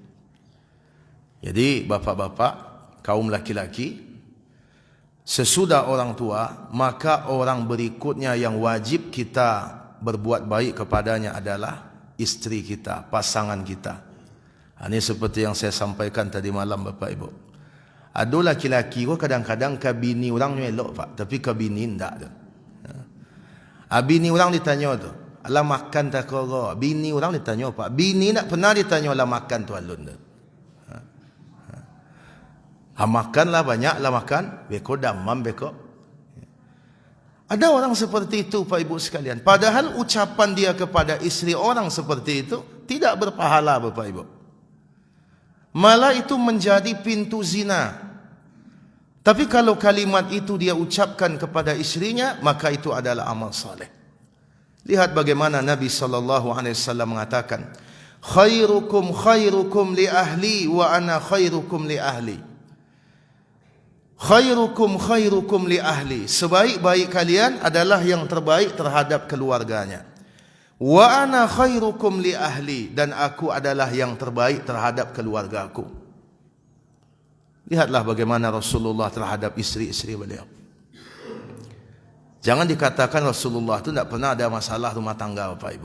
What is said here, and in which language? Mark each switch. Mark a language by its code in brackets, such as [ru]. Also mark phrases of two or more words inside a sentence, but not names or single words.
[id] Jadi bapak-bapak, kaum laki-laki, sesudah orang tua, maka orang berikutnya yang wajib kita berbuat baik kepadanya adalah istri kita, pasangan kita. Ini seperti yang saya sampaikan tadi malam Bapak Ibu. Ada laki-laki kadang-kadang ke bini orang elok Pak, tapi ke bini tidak. [min] Bini orang ditanya tu, "Alah makan tak kau?" Bini orang ditanya Pak, bini nak pernah ditanya alah makan tu alun tu. Makanlah banyaklah makan, beko damam beko. [id] Ada orang seperti itu Pak Ibu sekalian. Padahal ucapan dia kepada istri orang seperti itu tidak berpahala Bapak Ibu. Malah itu menjadi pintu zina. Tapi kalau kalimat itu dia ucapkan kepada istrinya, maka itu adalah amal saleh. Lihat bagaimana Nabi SAW mengatakan, [ar] "خيركم خيركم لأهلي وأنا خيركم لأهلي." خيركم خيركم لأهلي. [id] Sebaik-baik kalian adalah yang terbaik terhadap keluarganya. [ar] وأنا خيركم لأهلي. [id] Dan aku adalah yang terbaik terhadap keluargaku. Lihatlah bagaimana Rasulullah terhadap istri-istri beliau. Jangan dikatakan Rasulullah itu tidak pernah ada masalah rumah tangga Bapak Ibu.